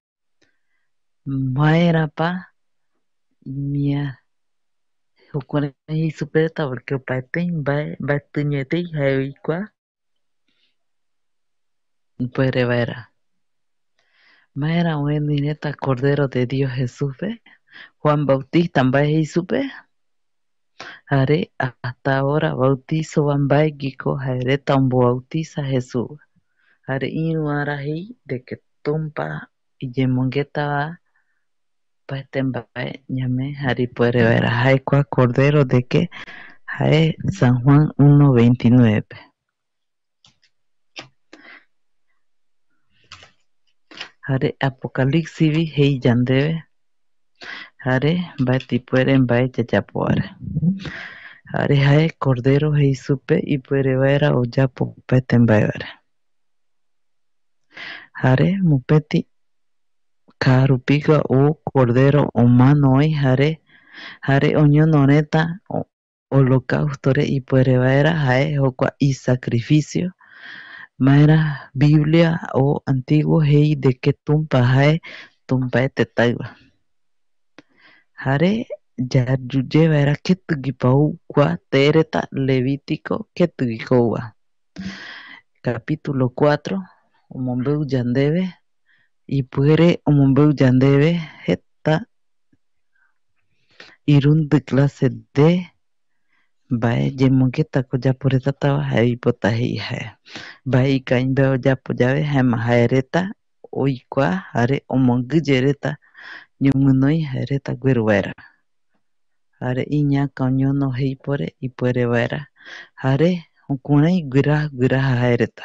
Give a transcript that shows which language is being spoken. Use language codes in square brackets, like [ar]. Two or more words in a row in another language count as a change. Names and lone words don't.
[gui] maerapa imia jukurai jei supe reta porque opaetei mbaetɨñoetei jae oikua ipuere vaera maera oeni reta [es] cordero de Dios [gui] Jesuspe Juan Bautista mbae jei supe jare [es] hasta ahora [gui] bautizova mbaeguiko jaereta ombobautiza Jesús jare iru ara jei [es] de que [gui] tumpa iyemongetava opaete mbae ñame jare ipuere vaera jae kua [es] cordero de que [gui] jae San Juan 1:29 jare Apocalipsivi jei yandeve jare mbaeti ipuere mbae yayapovare jare jae cordero jei supe ipuere vaera oyapo opaete mbaevare jare mopeti kaarupigua cordero omano oï jare oñono reta holocaustore ipuere vaera jae jokua isacrificio maera Biblia [es] o antiguo [gui] jei [es] de que [gui] tumpa jae tumpaete taɨva jare yayuye vaera ketɨguipa ou kua teereta Levítico ketɨguiko ouva capítulo 4 omombeu yandeve ipuere omombeu yandeve jeta Irundi [es] clase de [gui] mbae jemongetako japoretatava jaeipota jei jae. Mbae ikavimbae ojapo yave jaema jaereta oikua jare omonguɨye reta ñoguinoi jaereta gueru vaera. Jare iñaka oñono jeipore ipuere vaera jare jukurai guiraja jaereta.